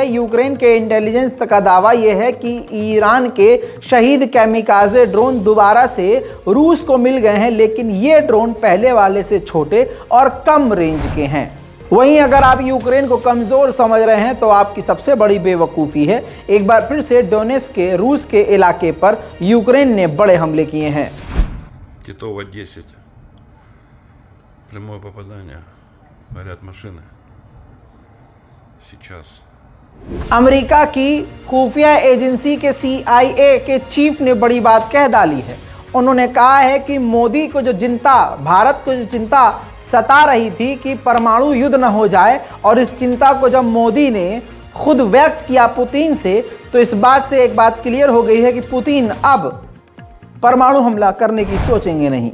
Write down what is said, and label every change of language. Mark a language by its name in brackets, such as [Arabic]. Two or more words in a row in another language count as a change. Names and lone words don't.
[Hindi] यूक्रेन के इंटेलिजेंस का दावा यह है कि ईरान के शहीद [English] kamikaze drone [Hindi] दोबारा से रूस को मिल गए हैं, लेकिन ये ड्रोन पहले वाले से छोटे और कम रेंज के हैं। वहीं अगर आप यूक्रेन को कमज़ोर समझ रहे हैं तो आपकी सबसे बड़ी बेवकूफ़ी है। एक बार फिर से डोनेट्स्क के रूस के इलाके पर यूक्रेन ने बड़े हमले किए हैं। [Russian] Титова 10. Прямое попадание. Горят машины. Сейчас. [Hindi] अमेरिका की खुफिया एजेंसी के CIA के चीफ ने बड़ी बात कह डाली है। उन्होंने कहा है कि मोदी को जो चिंता, भारत को जो चिंता सता रही थी कि परमाणु युद्ध न हो जाए, और इस चिंता को जब मोदी ने खुद व्यक्त किया पुतिन से, तो इस बात से एक बात क्लियर हो गई है कि पुतिन अब परमाणु हमला करने की सोचेंगे नहीं।